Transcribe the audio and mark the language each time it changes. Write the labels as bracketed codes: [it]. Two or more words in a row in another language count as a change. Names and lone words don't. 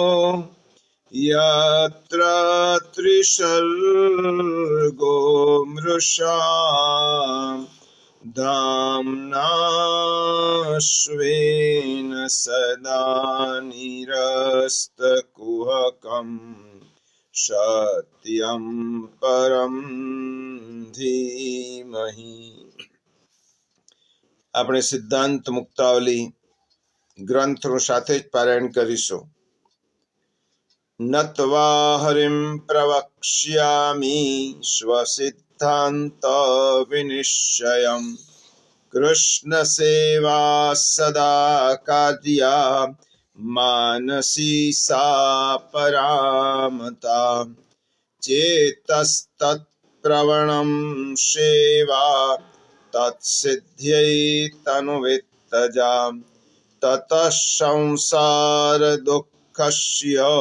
[sa] यत्र त्रिसर्गो मृषा धाम्ना स्वेन सदा निरस्तकुहकं सत्यं परं धीमहि। [gu] આપણે સિદ્ધાંત મુક્તાવલી ગ્રંથો સાથે જ પારાયણ કરીશું. [sa] નત્વા હરિમ પ્રવક્ષ્યામિ સ્વસિદ્ધાંત વિનિશ્ચયમ કૃષ્ણ સેવા સદા કાર્યા માનસી सा પરામતા चेतस्तत् प्रवणं सेवा तत्सिद्ध्यै तनुवित्तजा ततः संसार दुःखस्य